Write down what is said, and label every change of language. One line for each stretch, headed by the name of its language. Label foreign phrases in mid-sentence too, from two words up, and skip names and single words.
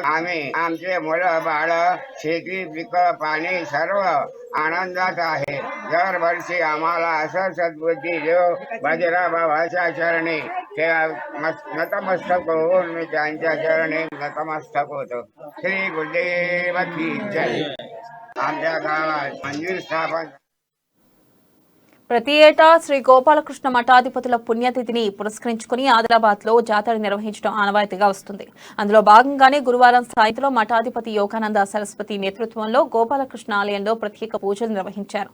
Marathi: आम्ही आमचे मुलं बाळ शेती पिकं पाणी सर्व आनंदात आहे. दरवर्षी आम्हाला असं सद्बुद्धी देव बाजीराव बाबाच्या चरणी नतमस्तक होऊन मी त्यांच्या चरणी नतमस्तक होतो. श्री गुरुदेव की जय. आमच्या गावात मंदिर स्थापन
Telugu: ప్రతి ఏటా శ్రీ గోపాలకృష్ణ మఠాధిపతుల పుణ్యతిథిని పురస్కరించుకుని ఆదిలాబాద్ లో జాతర నిర్వహించడం ఆనవాయితీగా వస్తుంది. అందులో భాగంగానే గురువారం సాయంత్రం మఠాధిపతి యోగానంద సరస్వతి నేతృత్వంలో గోపాలకృష్ణ ఆలయంలో ప్రత్యేక పూజలు నిర్వహించారు.